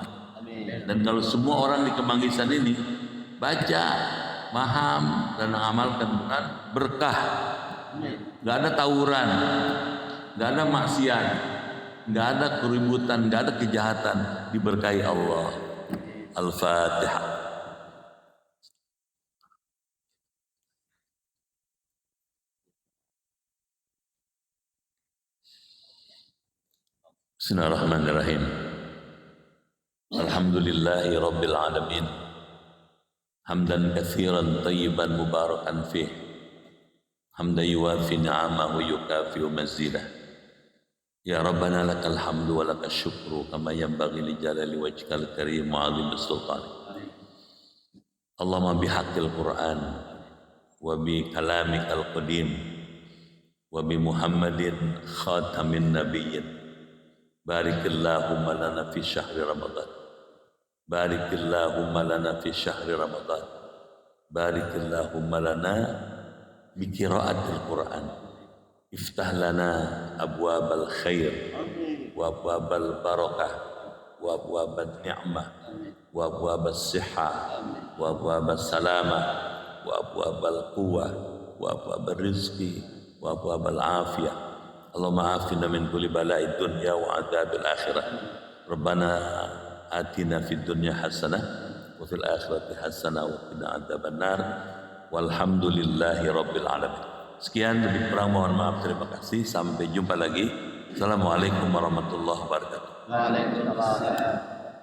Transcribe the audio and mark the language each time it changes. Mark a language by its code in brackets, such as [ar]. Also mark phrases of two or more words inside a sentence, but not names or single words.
[id] Dan kalau semua orang di Kemanggisan ini baca, paham, dan mengamalkan Quran, berkah. Gak ada tawuran, gak ada maksiat, gak ada keributan, gak ada kejahatan, diberkahi Allah. [ar] Al-Fatihah. Bismillahirrahmanirrahim. الحمد لله رب العالمين. حمدا كثيرا طيبا مباركا فيه. حمدا يوافي نعمه ويكافئ مزيده. يا ربنا لك الحمد ولك الشكر كما ينبغي لجلال وجهك الكريم وعظيم سلطان. اللهم بحق القرآن وبكلامك القديم وبمحمد خاتم النبيين. بارك اللهم لنا في شهر رمضان. بارك اللهم لنا في شهر رمضان. بارك اللهم لنا بقراءة القرآن. افتح لنا أبواب الخير وأبواب البركة وأبواب النعمة وأبواب الصحة وأبواب السلامة وأبواب القوة وأبواب الرزق وأبواب العافية. اللهم عافنا من كل بلاء الدنيا وعذاب الآخرة. ربنا آتنا في الدنيا حسنة وفي الآخرة حسنة وقنا عذاب النار. والحمد لله رب العالمين. [id] Sekian, lebih kurang mohon maaf, terima kasih. Sampai jumpa lagi. [ar] السلام عليكم ورحمة الله وبركاته. Waalaikumsalam.